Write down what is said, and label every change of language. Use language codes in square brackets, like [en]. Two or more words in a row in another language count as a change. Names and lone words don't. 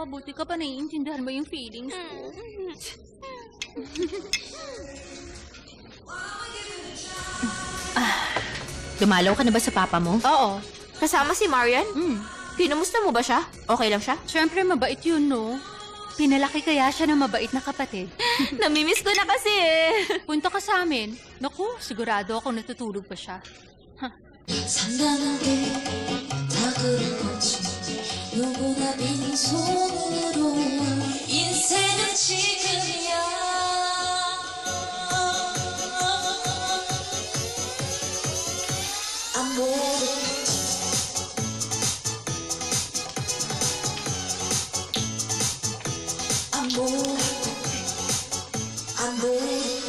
[tl] Buti ka pa naiintindihan mo yung feelings ko. Dumalaw ka na ba sa papa mo? Oo. Kasama si Marian? Kinumusta mo ba siya? Okay lang siya? Siyempre, mabait yun, no? Pinalaki kaya siya ng mabait na kapatid. Namimiss ko na kasi eh. Punta ka sa amin. Naku, sigurado ako natutulog pa siya. [ko] 산단하게 다 그런 거지 누구나 빈손으로 인생은 지금이야 [it] Amore Amore Amore